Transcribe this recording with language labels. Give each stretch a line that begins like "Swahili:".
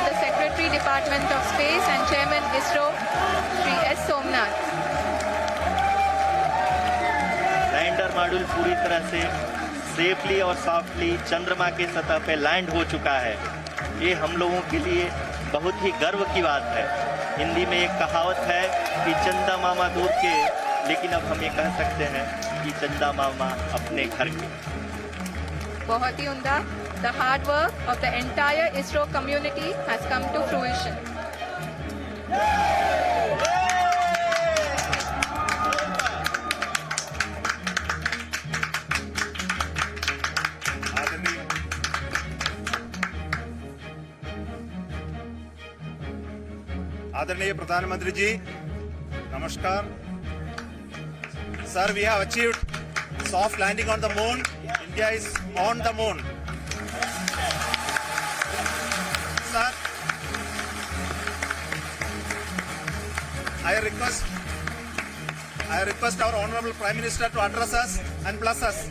English: Department of Space and Chairman ISRO, Shri S. Somnath.
Hindi: Lander module पूरी तरह से safely और सॉफ्टली चंद्रमा के सतह पे लैंड हो चुका है। ये हम लोगों के लिए बहुत ही गर्व की बात है। हिंदी में एक कहावत है कि चंदा मामा दूर के, लेकिन अब हम ये कह सकते हैं कि चंदा मामा अपने घर के। बहुत ही उम्दा।
English: The hard work of the entire ISRO community has come to fruition.
Hindi: आदरणीय प्रधानमंत्री जी, नमस्कार।
English: Sir, we have achieved soft landing on the moon. India is on the moon. Sir, I request our Honorable Prime Minister to address us and bless us.